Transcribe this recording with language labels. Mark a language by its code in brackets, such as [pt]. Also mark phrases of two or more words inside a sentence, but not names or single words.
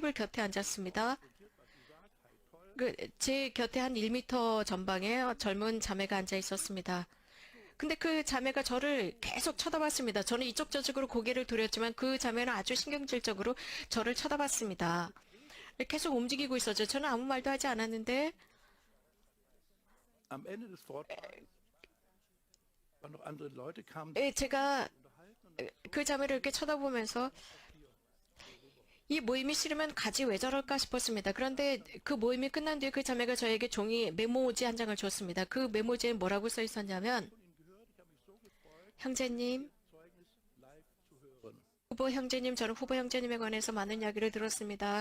[ko] 테이블 곁에 앉았습니다. 제 곁에 한 1m 전방에 젊은 자매가 앉아 있었습니다. 근데 그 자매가 저를 계속 쳐다봤습니다. 저는 이쪽 저쪽으로 고개를 돌렸지만 그 자매는 아주 신경질적으로 저를 쳐다봤습니다. 계속 움직이고 있었죠. 저는 아무 말도 하지 않았는데 [de] Am Ende des Vortrags waren noch andere Leute, kamen [ko] 제가 그 자매를 이렇게 쳐다보면서 이 모임이 싫으면 가지 왜 저럴까 싶었습니다. 그런데 그 모임이 끝난 뒤에 그 자매가 저에게 종이 메모지 한 장을 줬습니다. 그 메모지에 뭐라고 써 있었냐면, 형제님, 후보 형제님, 저는 후보 형제님에 관해서 많은 이야기를 들었습니다.